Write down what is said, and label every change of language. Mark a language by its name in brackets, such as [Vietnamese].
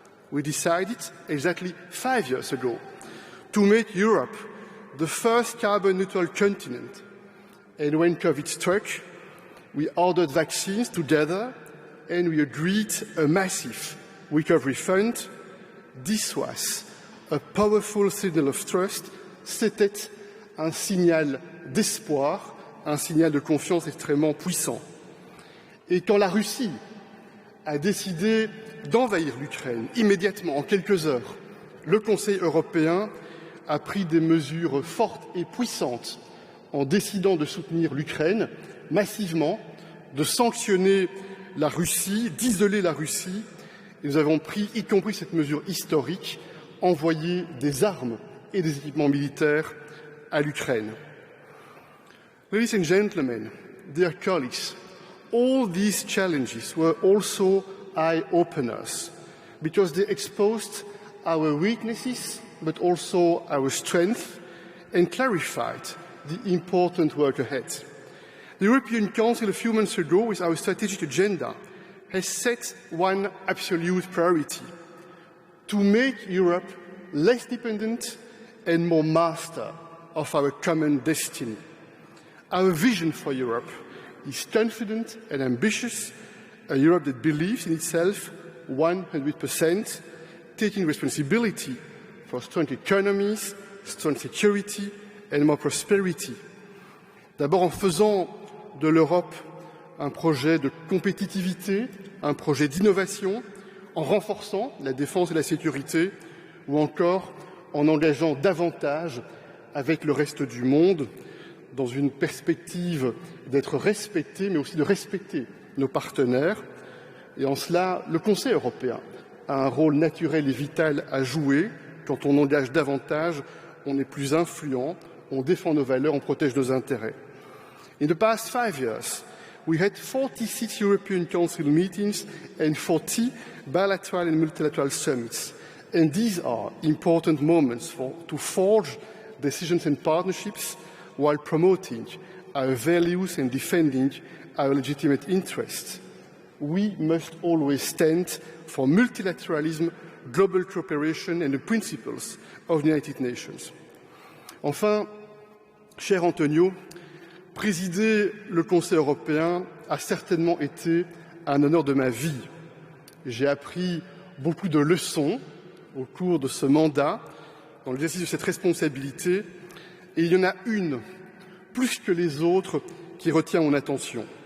[English] We decided exactly 5 years ago to make Europe the first carbon-neutral continent. And when COVID struck, we ordered vaccines together, and we agreed a massive recovery fund. This was a powerful signal of trust. [French] C'était un signal d'espoir, un signal de confiance extrêmement puissant. Et quand la Russie a décidé d'envahir l'Ukraine immédiatement, en quelques heures, le Conseil européen a pris des mesures fortes et puissantes en décidant de soutenir l'Ukraine massivement, de sanctionner la Russie, d'isoler la Russie. Et nous avons pris, y compris cette mesure historique, envoyer des armes et des équipements militaires à l'Ukraine. [English] Ladies and gentlemen, dear colleagues, all these challenges were also eye-openers because they exposed our weaknesses but also our strength and clarified the important work ahead. The European Council a few months ago, with our strategic agenda, has set one absolute priority: to make Europe less dependent and more master of our common destiny. Our vision for Europe is confident and ambitious, a Europe that believes in itself 100%, taking responsibility for strong economies, strong security and more prosperity. [French] D'abord en faisant de l'Europe un projet de compétitivité, un projet d'innovation, en renforçant la défense et la sécurité, ou encore en engageant davantage avec le reste du monde, dans une perspective d'être respecté, mais aussi de respecter nos partenaires. Et en cela, le Conseil européen a un rôle naturel et vital à jouer. Quand on engage davantage, on est plus influent, on défend nos valeurs, on protège nos intérêts. [English] In the past 5 years, we had 46 European Council meetings and 40 bilateral and multilateral summits. And these are important moments to forge decisions and partnerships while promoting our values and defending our legitimate interests. We must always stand for multilateralism, global cooperation and the principles of the United Nations. [French] Enfin, cher Antonio, présider le Conseil européen a certainement été un honneur de ma vie. J'ai appris beaucoup de leçons au cours de ce mandat, dans l'exercice de cette responsabilité, et il y en a une, plus que les autres, qui retient mon attention.